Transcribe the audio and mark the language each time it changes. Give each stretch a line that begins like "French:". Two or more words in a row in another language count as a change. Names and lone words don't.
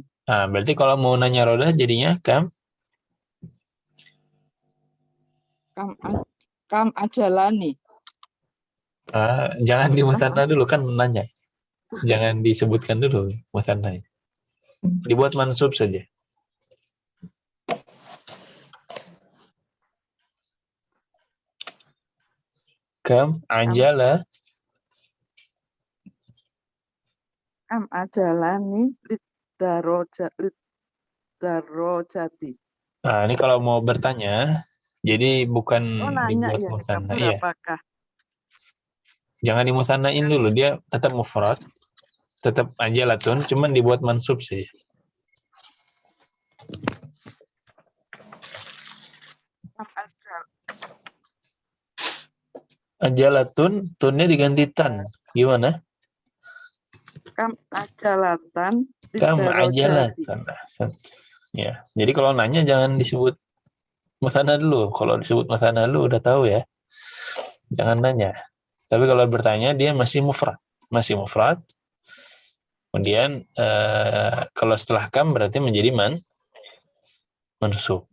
Indonesian: Nah, berarti kalau mau nanya roda jadinya kam.
Arabic: Kam ajalani.
Indonesian: Jangan di musanna dulu, kan nanya. Jangan disebutkan dulu musanna. Dibuat mansub saja.
Arabic: Kam ajala. Kam ajalani lidarojati.
Indonesian: Nah, ini kalau mau bertanya, jadi bukan Oh, nanya dibuat ya, kam musanna. Iya. berapakah? Jangan dimusannain dulu, dia tetap mufrad, tetap ajalatun, cuman dibuat mansub saja.
Arabic: Kam ajal.
Indonesian: Ajalatun, tunnya diganti tan. Gimana?
Arabic: Kam ajalatan Kam lidarojati. ajalatan.
Indonesian: Ya, jadi kalau nanya jangan disebut musanna dulu. Kalau disebut musanna dulu udah tahu ya. Jangan nanya. Tapi kalau bertanya dia masih mufrad. Masih mufrad. Kemudian kalau setelah kam berarti menjadi mansub.